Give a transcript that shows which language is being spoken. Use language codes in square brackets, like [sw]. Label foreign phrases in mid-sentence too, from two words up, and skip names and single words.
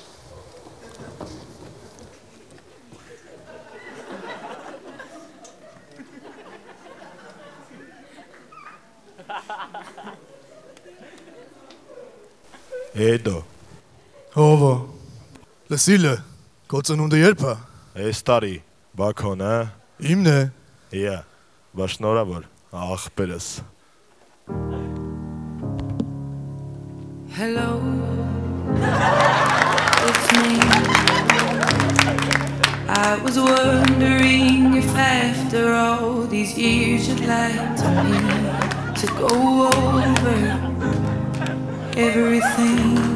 [hy] Էդո։ Հովո։ Լսիլը, քո ծնունդը երբ է։ Այս տարի, Բաքոն, հա։ Իմն է։ Իա, բա շնորհավոր, ախպերս։ [en] Hello, it's me. I was wondering if after all these years you'd like me to go over everything.